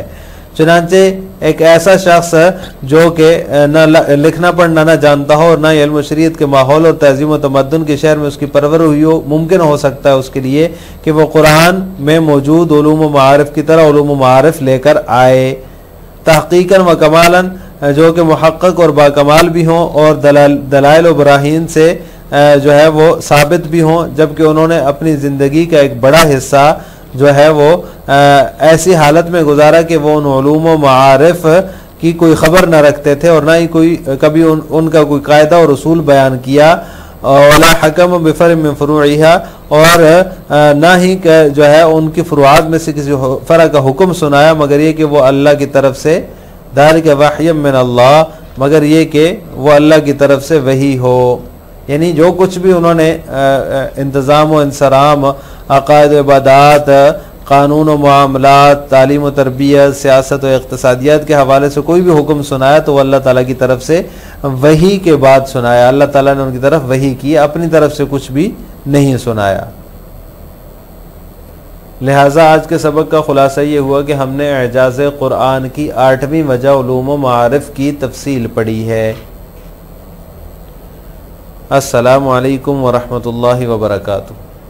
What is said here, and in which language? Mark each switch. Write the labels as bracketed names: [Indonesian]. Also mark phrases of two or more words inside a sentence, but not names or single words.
[Urdu] چنانچہ ایک ایسا شخص جو کہ نہ لکھنا پڑھنا نہ جانتا ہو اور نہ علم شریعت کے ماحول اور تہذیب و تمدن کے شہر میں اس کی پرورش ہوئی ہو، ممکن ہو سکتا ہے اس کے لیے کہ وہ قرآن میں موجود علوم و معارف کی طرح علوم و معارف لے کر آئے, [Arabic] تحقيقاً وكمالاً, [Urdu] جو کہ محقق اور باکمال بھی ہوں اور دلائل و براہین سے جو ہے وہ ثابت بھی ہوں، جبکہ انہوں نے اپنی زندگی کا ایک بڑا حصہ جو ہے وہ ایسی حالت میں گزارا کہ وہ ان علوم و معارف کی کوئی خبر نہ رکھتے تھے اور نہ ہی کوئی کبھی ان کا کوئی قاعدہ اور اصول بیان کیا, [Arabic] ولا حكم بفرعٍ من فروعها, [Urdu] اور نہ ہی جو ہے ان کی فروعات میں سے کسی فرق کا حکم سنایا، مگر یہ کہ وہ اللہ کی طرف سے, [Arabic] ذلك وحيٌ من الله, [Urdu] مگر یہ کہ وہ اللہ کی طرف سے وحی ہو. یعنی جو کچھ بھی انہوں نے انتظام و انصرام، عقائد و عبادات، قانون و معاملات، تعلیم و تربیت، سیاست و اقتصادیات کے حوالے سے کوئی بھی حکم سنایا تو وہ اللہ تعالیٰ کی طرف سے وحی کے بعد سنایا. اللہ تعالیٰ نے ان کی طرف وحی کی، اپنی طرف سے کچھ بھی نہیں سنایا. لہٰذا آج کے سبق کا خلاصہ یہ ہوا کہ ہم نے اعجاز قرآن کی 8ویں وجہ علوم و معارف کی تفصیل پڑھی ہے. [Arabic] السلام عليكم ورحمة الله وبركاته.